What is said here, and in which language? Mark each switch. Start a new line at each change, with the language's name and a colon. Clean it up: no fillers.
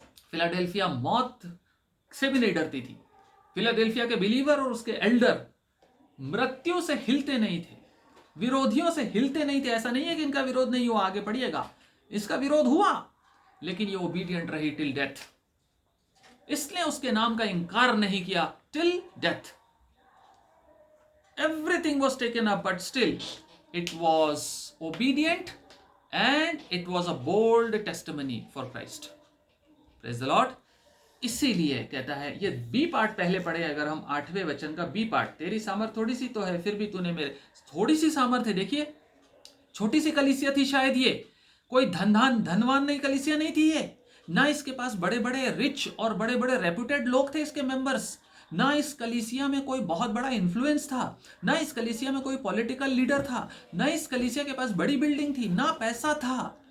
Hindi: Philadelphia मौत से भी नहीं डरती थी। फिलाडेल्फिया के बिलीवर और उसके एल्डर मृत्यु से हिलते नहीं थे। विरोधियों से हिलते नहीं थे। ऐसा नहीं है कि इनका विरोध नहीं हुआ, आगे पढ़िएगा, इसका विरोध हुआ, लेकिन ये ओबीडियंट रही
English: Till death.
Hindi: इसने उसके नाम का इंकार नहीं किया
English: Till death. Everything was taken up, but still it was obedient and it was a bold testimony for Christ. Praise the Lord.
Hindi: इसीलिए कहता है, ये बी पार्ट पहले पढ़े, अगर हम 8वें वचन का बी पार्ट, तेरी सामर्थ थोड़ी सी तो है, फिर भी तूने मेरे, थोड़ी सी सामर्थ है। देखिए, छोटी सी कलीसिया थी शायद, ये कोई धनवान नहीं कलीसिया नहीं थी ये, ना इसके पास बड़े बड़े रिच और बड़े बड़े रेप्यूटेड लोग थे इसके मेंबर्स, ना इस कलीसिया में कोई बहुत बड़ा इन्फ्लुएंस था, ना इस कलीसिया में कोई पॉलिटिकल लीडर था, ना इस कलीसिया के पास बड़ी बिल्डिंग थी, ना पैसा था।